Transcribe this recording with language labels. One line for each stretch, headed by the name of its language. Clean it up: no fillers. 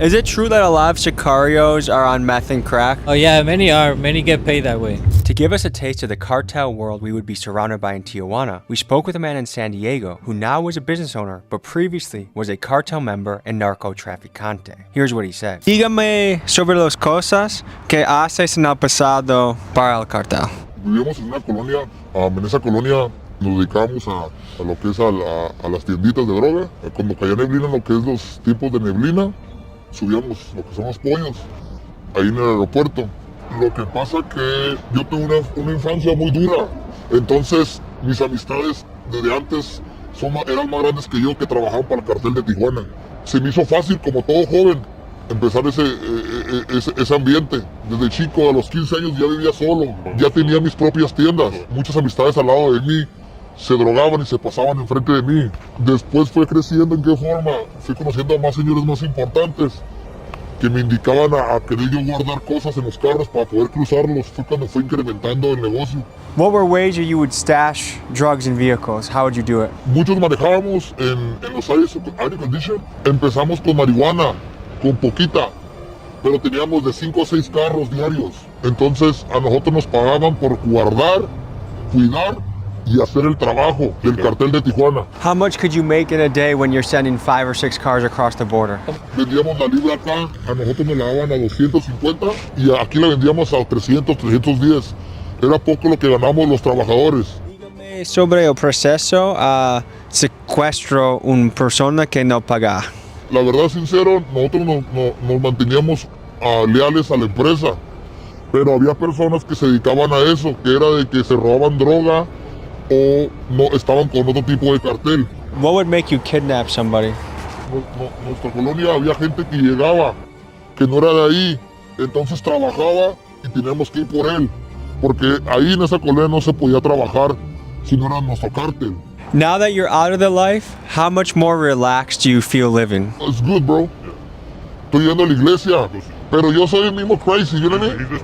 English: Is it true that a lot of sicarios are on meth and crack? Oh yeah, many are. Many get paid that way. To give us a taste of the cartel world we would be surrounded by in Tijuana, we spoke with a man in San Diego who now is a business owner, but previously was a cartel member and narcotraficante. Here's what he said.
Spanish: Dígame sobre las cosas que haces en el pasado para el cartel. Vivíamos en una colonia, en esa colonia nos dedicamos a lo que es a las tienditas de droga. Cuando caía neblina, lo que es los tipos de neblina, subíamos lo que son los pollos, ahí en el aeropuerto. Lo que pasa que yo tuve una infancia muy dura, entonces mis amistades desde antes eran más grandes que yo, que trabajaban para el cartel de Tijuana. Se me hizo fácil, como todo joven, empezar ese ambiente. Desde chico, a los 15 años ya vivía solo, ya tenía mis propias tiendas. Muchas amistades al lado de mí se drogaban y se pasaban enfrente de mí. Después fue creciendo. ¿En qué forma? Fui conociendo a más señores más importantes que me indicaban a querer yo guardar cosas en los carros para poder cruzarlos. Fue cuando fue incrementando el negocio.
English: What were ways you would stash drugs in vehicles? How would you do it?
Spanish: Muchos manejábamos en los air condition. Empezamos con marihuana, con poquita, pero teníamos de 5 a 6 carros diarios. Entonces a nosotros nos pagaban por guardar, cuidar y hacer el trabajo del cartel de Tijuana.
English: How much could you make in a day when you're sending 5 or 6 cars across the border?
Spanish: Vendíamos la libra acá, a nosotros nos la daban a 250 y aquí la vendíamos a 300, 310. Era poco lo que ganamos los trabajadores. Dígame sobre el proceso a secuestro una persona que no paga. La verdad, sincero, nosotros nos manteníamos leales a la empresa, pero había personas que se dedicaban a eso, que era de que se robaban droga o no estaban con otro tipo de cartel.
English: What would make you kidnap somebody?
Spanish: En nuestra colonia había gente que llegaba, que no era de ahí, entonces trabajaba y teníamos que ir por él, porque ahí en esa colonia no se podía trabajar si no era nuestro cartel.
English: Now that you're out of the life, how much more relaxed do you feel living? It's good, bro.
Spanish: Estoy yendo a la iglesia, pero yo soy el mismo
English: crazy, you know what I mean?